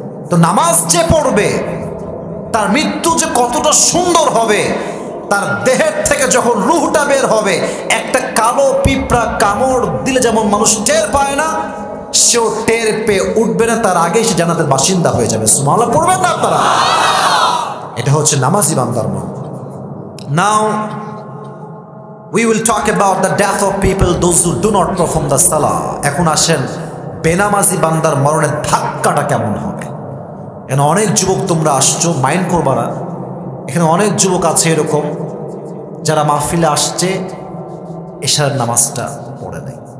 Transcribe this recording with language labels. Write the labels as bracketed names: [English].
[Bangla] তো নামাজ যে পড়বে তার মৃত্যু যে কতটা সুন্দর হবে, তার দেহের থেকে যখন রুহটা বের হবে, একটা কালো পিঁপড়া কামড় দিলে যেমন মানুষ টের পায় না, সেও টের পেয়ে উঠবে না, তার আগেই সে জান্নাতের বাসিন্দা হয়ে যাবে। সুবহানাল্লাহ পড়বেন না আপনারা? এটা হচ্ছে নামাজি বান্দার মন। [English] Now we will talk about the death of people, those who do not perform the salah. [Bangla] এখন আসেন বেনামাজি বান্দার মরণের ধাক্কাটা কেমন হবে। এখানে অনেক যুবক তোমরা আসছো, মাইন্ড করবা না। এখানে অনেক যুবক আছে এরকম যারা মাহফিলে আসছে, এশার নামাজটা পড়ে নাই।